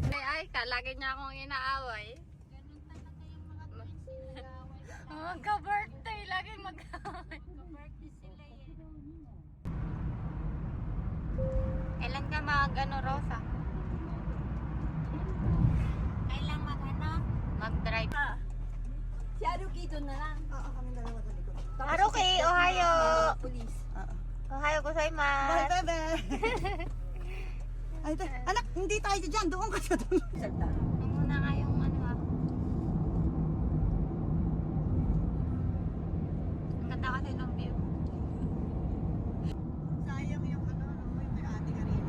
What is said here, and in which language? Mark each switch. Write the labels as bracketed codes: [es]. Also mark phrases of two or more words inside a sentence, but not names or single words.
[tl] Baby Aika, lagi niya akong inaaway. Magka-birthday, lagi mag-away. Kailan ka mag-ano, Rosa? Kailang mag-ano? Mag-drive. Si Haruki doon na lang. Haruki, ohayo. Police. [ja] Ohayo gozaimasu. [tl] Bye, bebe. Ay, anak, hindi tayo dyan. Doon ka sa doon. Ang muna nga yung ano ha. Ang ganda kasi ng view. Sayang yung ano, yung may ate ka rin.